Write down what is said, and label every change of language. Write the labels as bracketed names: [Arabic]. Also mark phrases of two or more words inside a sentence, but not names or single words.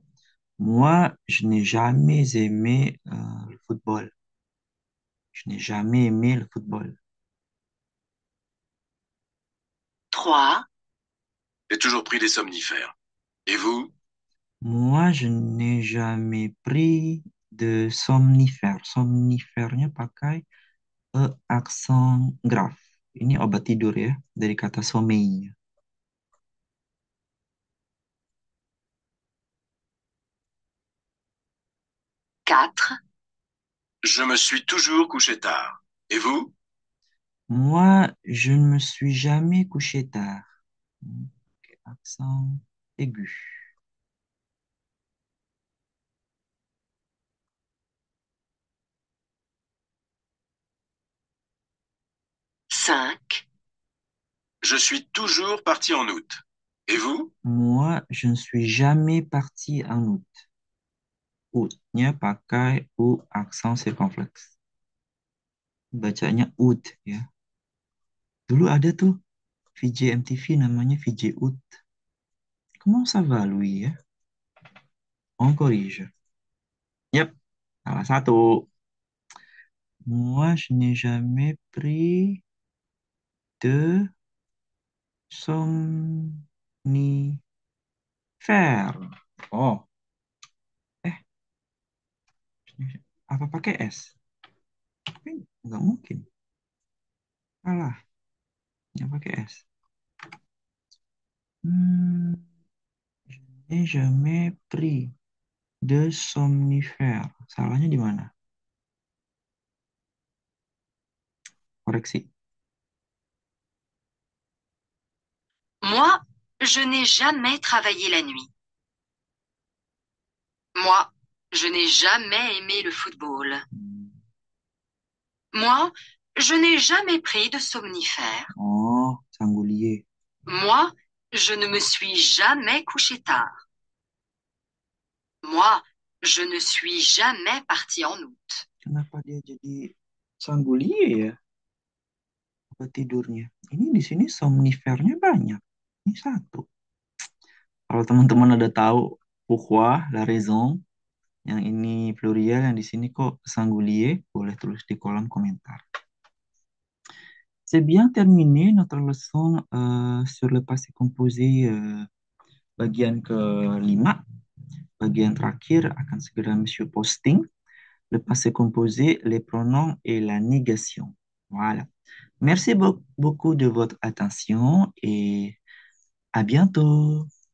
[French] Moi, je n'ai jamais aimé le football. Je n'ai jamais aimé le football. 3, J'ai toujours pris des somnifères. Et vous? Moi, je n'ai jamais pris de somnifère. [Indonesian] Somnifèrnya pakai E [French] accent grave. [Indonesian] Ini obat tidur ya, dari kata sommeil. [French] 4, Je me suis toujours couché tard. Et vous? Moi, je ne me suis jamais couché tard. Ok, accent aigu. 5, Je suis toujours parti en août. Et vous? Moi, je ne suis jamais parti en août. [Indonesian] Août-nya pakai U [French] accent circonflexe. [Indonesian] Bacanya août ya. Dulu ada tuh VJ MTV namanya VJ Août. [French] Comment ça va, Louis ya? On corrige. [Indonesian] Yep, salah satu. [French] Moi, je n'ai jamais pris de somnifère. [Indonesian] Oh, eh, apa pakai S? Tapi nggak mungkin. Salah, nggak pakai S. [French] Hmm, je n'ai jamais pris de somnifère. [Indonesian] Salahnya di mana? Koreksi. [French] Moi, je n'ai jamais travaillé la nuit. Moi, je n'ai jamais aimé le football. Hmm. Moi, je n'ai jamais pris de somnifère. [Indonesian] Oh, Sanggoulier. [French] Moi, je ne me suis jamais couché tard. Moi, je ne suis jamais parti en août. [Indonesian] Kenapa dia jadi Sanggoulier ya? Obat tidurnya. Ini di sini somnifernya banyak. Ini satu. Kalau teman-teman ada tahu [French] pourquoi, la raison, [Indonesian] yang ini pluriel, yang di sini kok singulier, boleh tulis di kolom komentar. [French] C'est bien terminé notre leçon sur le passé composé [Indonesian] bagian ke-5. Bagian terakhir akan segera Monsieur posting. [French] Le passé composé, les pronoms et la négation. Voilà. Merci beaucoup de votre attention et à bientôt.